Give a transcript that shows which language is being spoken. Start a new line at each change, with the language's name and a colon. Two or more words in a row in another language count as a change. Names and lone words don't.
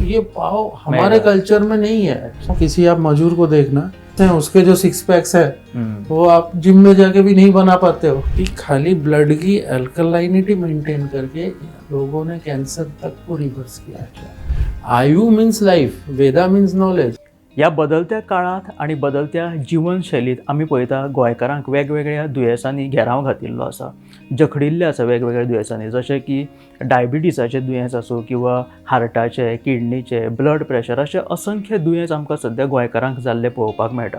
Hindi: ये पाव हमारे कल्चर में नहीं है। किसी आप मजदूर को देखना, उसके जो 6 पैक्स है वो आप जिम में जाके भी नहीं बना पाते हो। खाली ब्लड की अल्कलाइनिटी मेंटेन करके लोगों ने कैंसर तक को रिवर्स किया है।
English: ayu means life, veda means knowledge.
Konkani: या बदलत्या काळात आणि बदलत्या जीवनशैलीत आम्ही पळयता गोंयकारांक वेगवेगळ्या दुयेंसांनी घेराव घातिल्लो आसा, जखडिल्ले आसा वेगवेगळ्या दुयेंसांनी, जशें की डायबिटीसाचें दुयेंस आसूं किंवा हार्टाचें, किडनीचें,
English: blood pressure,
Konkani: अशे असंख्य दुयेंस आमकां सद्या गोंयकारांक जाल्ले पळोवपाक मेळटा।